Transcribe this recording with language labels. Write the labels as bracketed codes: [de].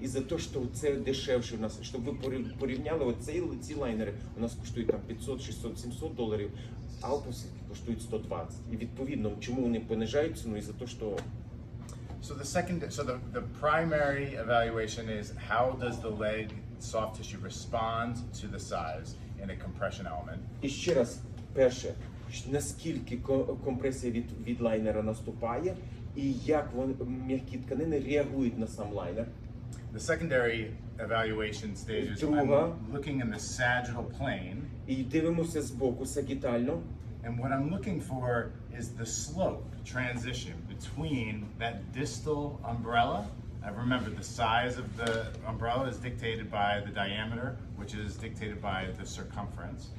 [uk] І за те, що це дешевше у нас, щоб ви порівняли, ці лайнери у нас коштують там 500, 600, 700 доларів, Alps коштують 120. І відповідно, чому вони понижають ціну? І за те, що [en] So the primary evaluation is how does the leg soft tissue respond to the size in a compression element. [uk] І ще раз, перше, наскільки компресія від лайнера наступає, і як м'які тканини реагують на сам лайнер. [en] The secondary evaluation stage is [uk] Друга. [en] I'm looking in the sagittal plane, [uk] І дивимося збоку сагітально. [en] and what I'm looking for is the slope transition between that distal umbrella. Remember, the size of the umbrella is dictated by the diameter, which is dictated by the circumference.